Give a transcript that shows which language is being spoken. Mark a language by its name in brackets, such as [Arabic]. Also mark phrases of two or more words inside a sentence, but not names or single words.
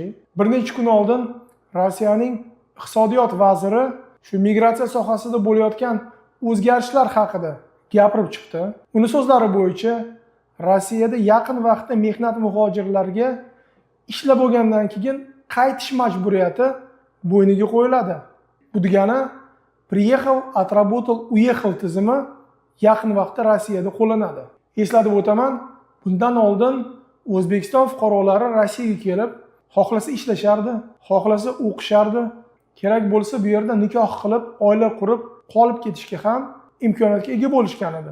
[Uzbek] Bir necha kun oldin Rossiyaning iqtisodiyot vaziri shu migratsiya sohasida bo'layotgan o'zgarishlar haqida gapirib chiqdi. Uning so'zlari bo'yicha Rossiyada yaqin vaqtda mehnat muhojirlarga ishlab bo'lgandan keyin qaytish majburiyati bo'yniga qo'yiladi. Bu degani [Russian] "Приехал, отработал, уехал" [Uzbek] tizimi yaqin vaqtda Rossiyada qo'llanadi. Eslatib o'taman, bundan oldin O'zbekiston fuqarolari Rossiyaga kelib, xohlasa ishlashardi, xohlasa o'qishardi, kerak bo'lsa bu yerda nikoh qilib, oila qurib, qolib ketishga ham imkoniyatga ega bo'lishgan edi.